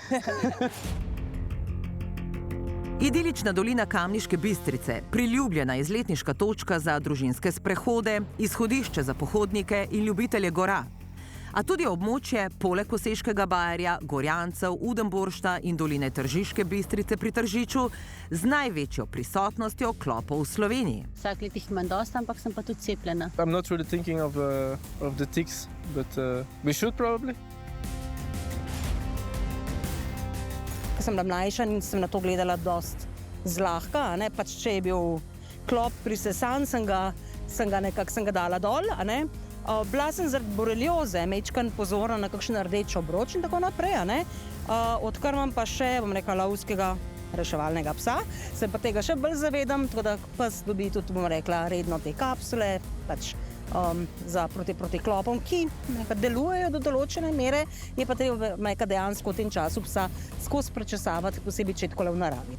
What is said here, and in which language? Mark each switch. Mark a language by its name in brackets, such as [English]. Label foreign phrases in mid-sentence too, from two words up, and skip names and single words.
[Slovenian] Idilična dolina Kamniške Bistrice, priljubljena izletniška točka za družinske sprehode, izhodišče za pohodnike in ljubitelje gora. A tudi območje poleg Koseškega bajerja, Gorjancev, Udenboršta in doline Tržiške Bistrice pri Tržiču z največjo prisotnostjo klopov v Sloveniji. Vsak let jih imam dosti, ampak sem pa tudi cepljena. [English] I'm not really thinking of the ticks, but we should probably. [Slovenian] ko sem bila mlajša in sem na to gledala dost zlahka, a ne, pač če je bil klop prisesan, sem ga dala dol, a ne. Bila sem zaradi borelioze, mečkan pozorna na kakšen rdeč obroč in tako naprej, a ne. Odkar imam pa še, bom rekla, lovskega reševalnega psa, se pa tega še bolj zavedam, tako da pes dobi tudi, bom rekla, redno te kapsule, pač proti klopom, ki delujejo do določene mere, je pa treba dejansko v tem času psa skozi prečesavati, posebej če je takole v naravi.